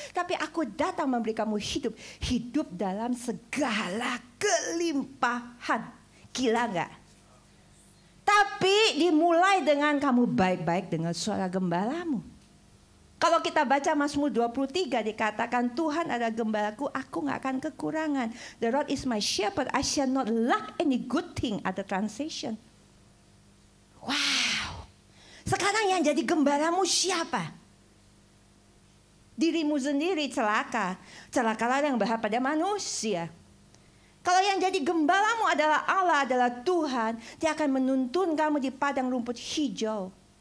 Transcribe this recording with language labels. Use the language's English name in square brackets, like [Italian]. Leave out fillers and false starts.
[Indonesian] Tapi aku datang memberi kamu hidup, hidup dalam segala kelimpahan. Gila nggak? Tapi dimulai dengan kamu baik-baik dengan suara gembalamu. Kalau kita baca Mazmur 23 dikatakan Tuhan adalah gembalaku, aku gak akan kekurangan. [English] The Lord is my shepherd, I shall not lack any good thing. [Indonesian] Ada translation. Wow. Sekarang yang jadi gembalamu siapa? Dirimu sendiri celaka. Celakalah yang berharap pada manusia. Kalau yang jadi gembalamu adalah Allah, adalah Tuhan, Dia akan menuntun kamu di padang rumput hijau.